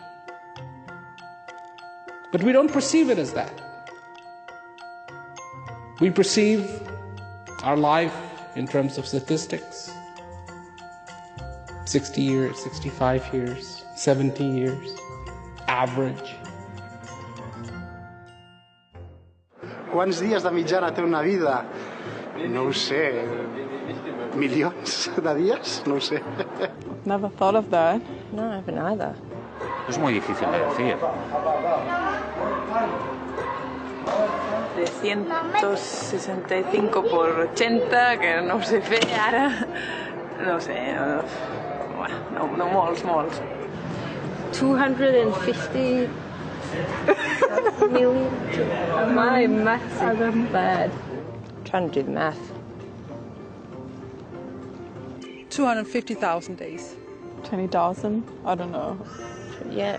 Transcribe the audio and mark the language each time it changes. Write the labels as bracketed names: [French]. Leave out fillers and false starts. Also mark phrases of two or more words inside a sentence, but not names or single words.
[English] But we don't perceive it as that. We perceive our life in terms of statistics. 60 years, 65 years, 70 years, average. [Catalan] Quants dies de mitjana té una vida? No ho sé. Milions de dies? No ho sé. [English] Never thought of that. No, I haven't either. [Spanish] Es muy difícil de decir. [Catalan] De 165 por 80, que no se fe ara. No sé. Bueno, no molts. [English] 250 million. My maths are bad. I'm trying to do the math. 250,000 days. 20,000? I don't know. Yeah.